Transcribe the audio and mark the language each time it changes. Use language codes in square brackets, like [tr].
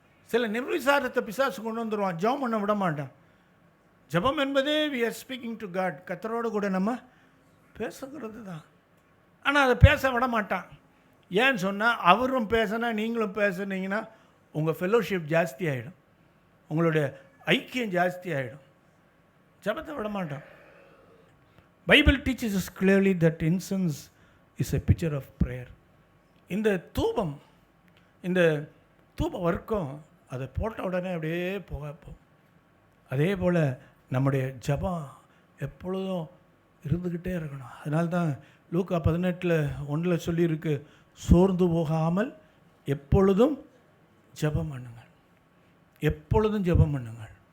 [ta] சில நிர்விசாரத்தை பிசாசு கொண்டு வந்துடுவான், ஜெபம் பண்ண விட மாட்டான். ஜெபம் என்பதே [en] we are speaking to God, [ta] கர்த்தரோடு கூட நம்ம பேசுகிறது தான். ஆனால் அதை பேச விட மாட்டான். ஏன்னு சொன்னால், அவரும் பேசினா நீங்களும் பேசுனீங்கன்னா உங்கள் ஃபெலோஷிப் ஜாஸ்தி ஆகிடும், உங்களுடைய ஐக்கியம் ஜாஸ்தி ஆகிடும். ஜெபத்தை விட மாட்டான். [en] Bible teaches us clearly that incense is a picture of prayer. [ta] இந்த தூபம், இந்த தூப வர்க்கம் அதை போட்ட உடனே அப்படியே போகும். அதே போல் நம்முடைய ஜெபம் எப்பொழுதும் இருந்துக்கிட்டே இருக்கணும். அதனால தான் லூக்கா 18:1 சொல்லியிருக்கு, சோர்ந்து போகாமல் எப்பொழுதும் ஜெபம் பண்ணுங்கள், எப்பொழுதும் ஜெபம் பண்ணுங்கள்.